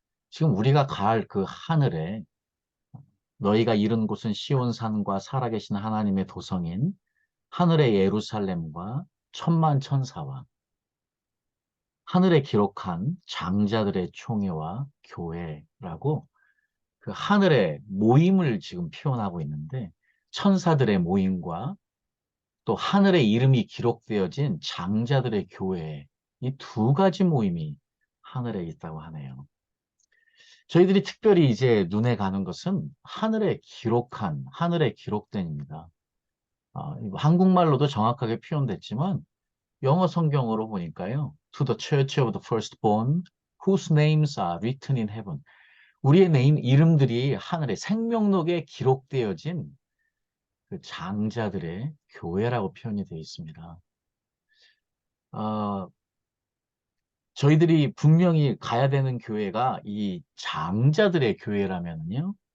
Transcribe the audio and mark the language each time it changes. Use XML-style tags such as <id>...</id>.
<ko>지금 우리가 갈 그 하늘에 너희가 이른 곳은 시온산과 살아계신 하나님의 도성인 하늘의 예루살렘과 천만 천사와 하늘에 기록한 장자들의 총회와 교회라고 그 하늘의 모임을 지금 표현하고 있는데 천사들의 모임과 또 하늘의 이름이 기록되어진 장자들의 교회 이 두 가지 모임이 하늘에 있다고 하네요. 저희들이 특별히 이제 눈에 가는 것은 하늘에 기록한, 하늘에 기록된입니다. 이거 한국말로도 정확하게 표현됐지만 영어 성경으로 보니까요.</ko> <en>To the church of the firstborn whose names are written in heaven.</en> <ko>우리의 이름들이 하늘의 생명록에 기록되어진 그 장자들의 교회라고 표현이 되어 있습니다. 어, 저희들이 분명히 가야 되는 교회가 이 장자들의 교회라면요.</ko>